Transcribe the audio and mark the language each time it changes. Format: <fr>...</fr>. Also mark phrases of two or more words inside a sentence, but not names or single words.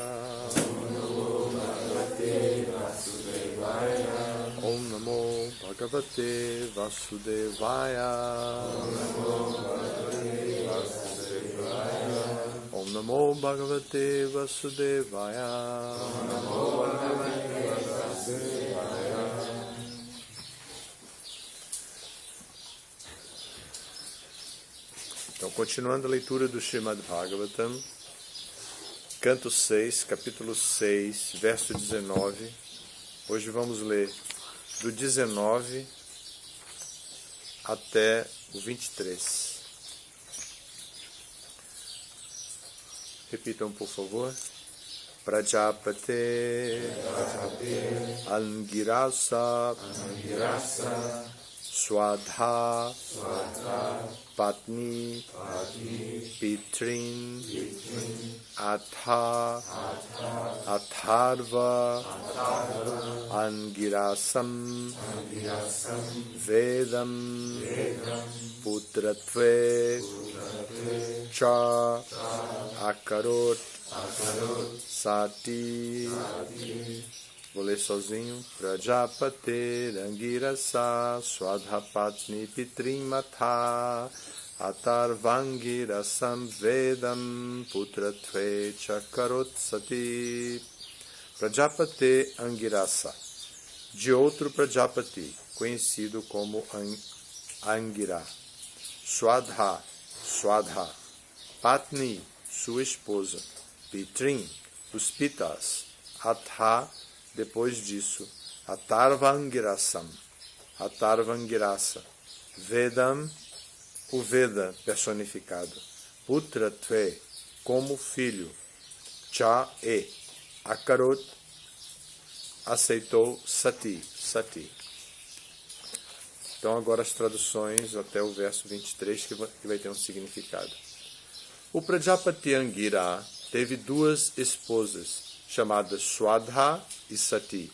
<sa>Om Namo Bhagavate Vasudevaya. Om Namo Bhagavate Vasudevaya.</sa> <pt>Então, continuando a leitura do Srimad Bhagavatam, canto 6, capítulo 6, verso 19. Hoje vamos ler do 19 até o 23. Repitam, por favor.</pt> <sa>Prajapate Angirasa Swadha Patni Pitrin Atharva Angirasam Vedam Putratve Cha Akarot Sati.</sa> <pt>Vou ler sozinho.</pt> <sa>Prajapate Angirasa Swadhapatni Pitrim Matha Atharvangirasam Vedam Putratve Chakarot Sati. Prajapate Angirasa,</sa> <pt>de outro Prajapati, conhecido como Angira.</pt> <sa>Swadha, Patni,</sa> <pt>sua esposa. Pitrim, os pitas. Atha, depois disso.</pt> <sa>Atharvangirasam, Atharvangirasa.</sa> <pt>Vedam, o Veda personificado. Putratve, como filho.</pt> <sa>Cha, Akarot,</sa> <pt>aceitou. Sati. Então agora as traduções até o verso 23, que vai ter um significado. O Prajapati Angira teve duas esposas, chamadas Swadha e Sati.</pt>